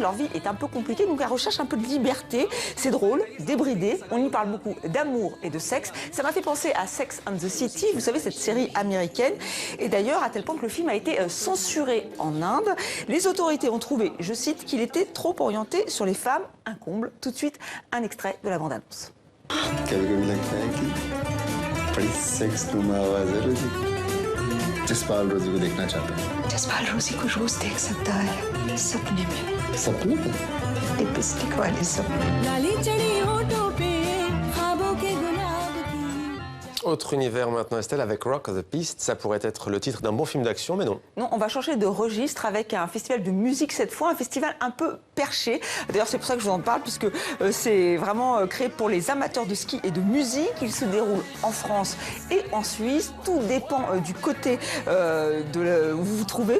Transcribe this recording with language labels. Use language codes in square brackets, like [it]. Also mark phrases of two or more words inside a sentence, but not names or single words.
[fr] Leur vie est un peu compliquée, donc elles recherchent un peu de liberté. C'est drôle, débridé, on y parle beaucoup d'amour et de sexe. Ça m'a fait penser à Sex and the City, vous savez, cette série américaine. Et d'ailleurs, à tel point que le film a été censuré en Inde. Les autorités ont trouvé, je cite, qu'il était trop orienté sur les femmes. Un comble. Tout de suite, un extrait de la bande-annonce. [hi] कभी-कभी लगता है कि बड़ी सेक्स नुमा आवाज है रोजी जसपाल रोजी को देखना चाहता हूँ जसपाल रोजी को रोज देख सकता है सपने में सपने में लिपस्टिक वाले सपने लाली चढ़ी होठों पे ख्वाबों के गुलाब की [fr] Autre univers maintenant, Estelle, avec Rock the Beast. Ça pourrait être le titre d'un bon film d'action, mais non. Non, on va changer de registre avec un festival de musique cette fois, un festival un peu perché. D'ailleurs, c'est pour ça que je vous en parle, puisque c'est vraiment créé pour les amateurs de ski et de musique. Il se déroule en France et en Suisse. Tout dépend du côté où vous vous trouvez.